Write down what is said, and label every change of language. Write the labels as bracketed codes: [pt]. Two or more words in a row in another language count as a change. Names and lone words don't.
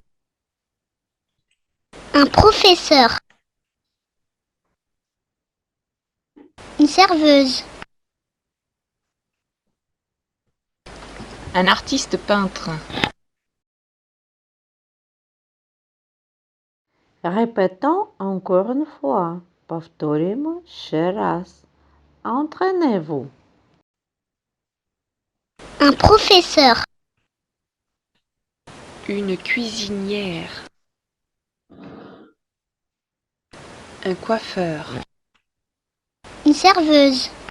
[fr] Un professeur. Une serveuse. Un artiste peintre. Répétons encore une fois. [uk] Повторюємо ще раз. [fr] Entraînez-vous. Un professeur. Une cuisinière. Un coiffeur. Une serveuse.